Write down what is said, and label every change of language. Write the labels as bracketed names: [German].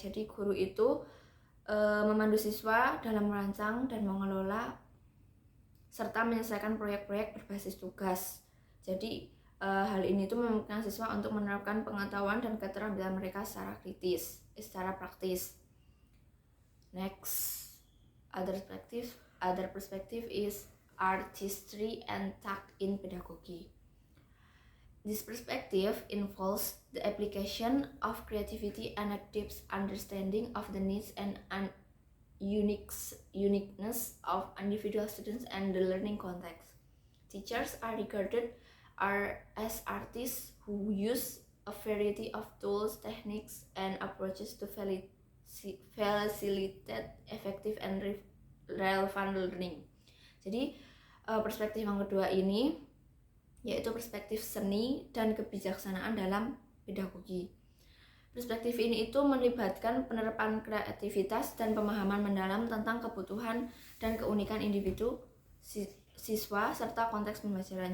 [Indonesian] Jadi guru itu memandu siswa dalam merancang dan mengelola serta menyelesaikan proyek-proyek berbasis tugas. Jadi hal ini tuh memungkinkan siswa untuk menerapkan pengetahuan dan keterampilan mereka secara praktis. [English] Next, other perspective is artistry and tact in pedagogy. This perspective involves the application of creativity and a deep understanding of the needs and uniqueness of individual students and the learning context. Teachers are regarded as artists who use a variety of tools, techniques, and approaches to facilitate effective and relevant learning. [Indonesian] Jadi perspektif yang kedua ini yaitu perspektif seni dan kebijaksanaan dalam pedagogi. Perspektif ini itu melibatkan penerapan kreativitas dan pemahaman mendalam tentang kebutuhan dan keunikan individu, siswa, serta konteks pembelajaran.